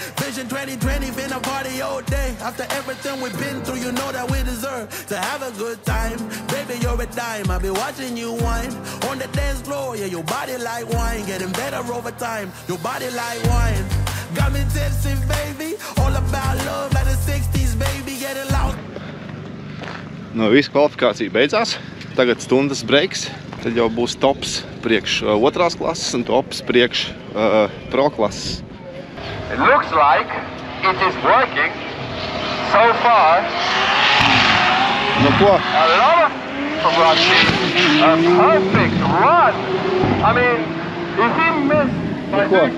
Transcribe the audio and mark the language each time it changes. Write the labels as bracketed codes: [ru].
[en] Vision 2020, been a party all day. After everything we've been through, you know that we deserve to have a good time. Baby, you're a dime, I'll be watching you whine. On the dance floor, yeah, your body like wine. Getting better over time, your body like wine. Got me tipsy, baby. All about love like the 60s, baby. Getting loud. [lv] No, visu kvalifikācija beidzās. Tagad stundas breiks. Tad jau būs tops priekš otrās klases un tops priekš pro klases. [en] It looks like it is working so far. [lv] Nu ko? [en] A lot of running, a perfect run. I mean, if he missed by